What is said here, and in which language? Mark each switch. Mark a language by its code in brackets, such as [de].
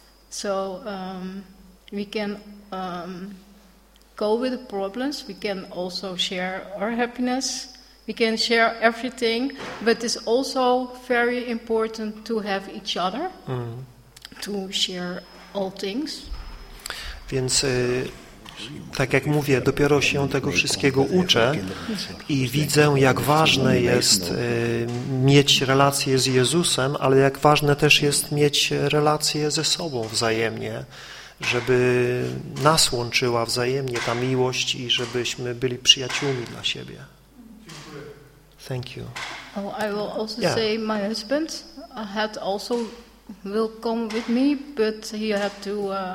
[en] So we can go with the problems. We can also share our happiness. We can share everything. But it's also very important to have each other, mm. to share all things. [pl] Więc tak jak mówię, dopiero się tego wszystkiego uczę i widzę, jak ważne jest mieć relacje z Jezusem, ale jak ważne też jest mieć relacje ze sobą wzajemnie, żeby nas łączyła wzajemnie ta miłość i żebyśmy byli przyjaciółmi dla siebie. [en] Thank you. Oh, I will also yeah. say my husband had also will come with me, but he had to